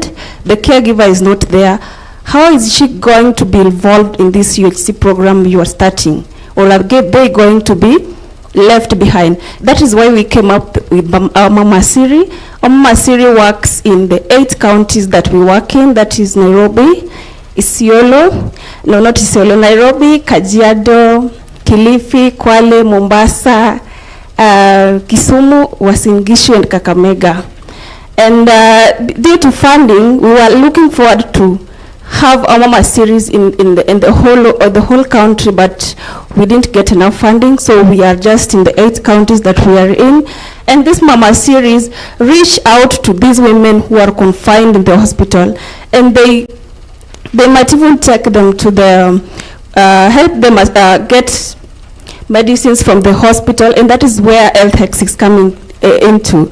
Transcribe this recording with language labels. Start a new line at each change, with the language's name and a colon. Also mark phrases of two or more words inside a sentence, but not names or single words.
English: The caregiver is not there. How is she going to be involved in this UHC program you are starting? Or are they going to be left behind? That is why we came up with Mama Siri. Mama Siri works in the 8 counties that we work in. That is Nairobi, Nairobi, Kajiado, Kilifi, Kwale, Mombasa, Kisumu, Uasin Gishu, and Kakamega. And due to funding, we were looking forward to have a Mama series in the whole country, but we didn't get enough funding, so we are just in the 8 counties that we are in. And this Mama series reach out to these women who are confined in the hospital, and they might even take them to the help them get medicines from the hospital, and that is where health is coming into.